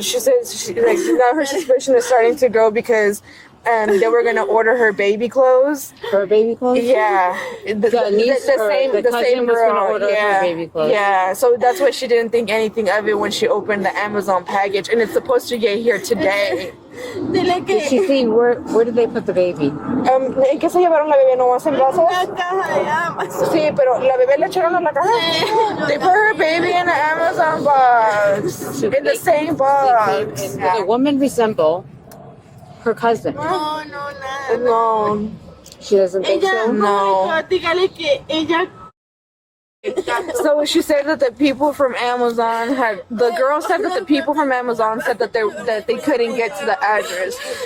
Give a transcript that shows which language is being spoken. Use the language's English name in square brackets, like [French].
[English] She says now her suspicion is starting to grow because they were gonna order her baby clothes. Her baby clothes? Yeah, the same girl. Gonna order her baby clothes. Yeah, so that's why she didn't think anything of it when she opened the Amazon package, and it's supposed to get here today. Did she see where did they put the baby? [Spanish] ¿En qué se llevaron la bebé? ¿No más en brazos? Sí, pero la bebé la echaron a la caja. [English] They put her baby in an Amazon box. In the same box. Does the woman resemble her cousin? No. She doesn't think so? No. So she said that the people from Amazon the girl said that the people from Amazon said that they couldn't get to the address.